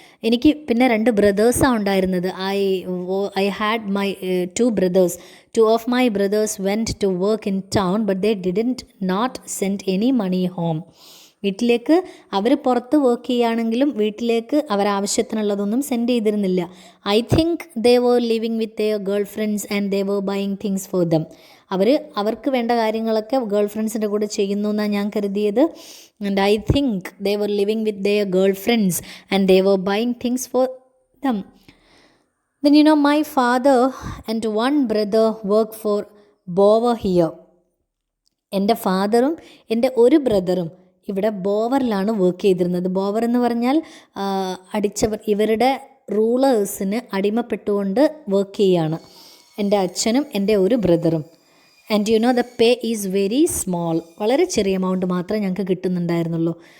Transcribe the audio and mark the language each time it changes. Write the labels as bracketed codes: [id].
[ml] എനിക്ക് പിന്നെ 2 ബ്രദേഴ്സാണ് ഉണ്ടായിരുന്നത്. [en] I had my 2 brothers. 2 of my brothers went to work in town but they didn't not send any money home. [ml] വീട്ടിലേക്ക് അവർ പുറത്ത് work ചെയ്യുകയാണെങ്കിലും വീട്ടിലേക്ക് അവരാവശ്യത്തിനുള്ളതൊന്നും സെൻഡ് ചെയ്തിരുന്നില്ല. [en] I think they were living with their girl friends and they were buying things for them. [ml] അവർക്ക് വേണ്ട കാര്യങ്ങളൊക്കെ girl ഫ്രണ്ട്സിൻ്റെ കൂടെ ചെയ്യുന്നു എന്നാണ് ഞാൻ കരുതിയത്. [en] And I think they were living with their girl friends and they were buying things for them. Then my father and one brother work for Bower here. [ml] എൻ്റെ ഫാദറും എൻ്റെ ഒരു ബ്രദറും ഇവിടെ ബോവറിലാണ് വർക്ക് ചെയ്തിരുന്നത്. ബോവർ എന്ന് പറഞ്ഞാൽ അടിച്ചവർ, ഇവരുടെ റൂളേഴ്സിന് അടിമപ്പെട്ടുകൊണ്ട് വർക്ക് ചെയ്യുകയാണ് എൻ്റെ അച്ഛനും എൻ്റെ ഒരു ബ്രദറും. [en] And the pay is very small. [ml] വളരെ ചെറിയ എമൗണ്ട് മാത്രമേ ഞങ്ങൾക്ക് കിട്ടുന്നുണ്ടായിരുന്നുള്ളൂ.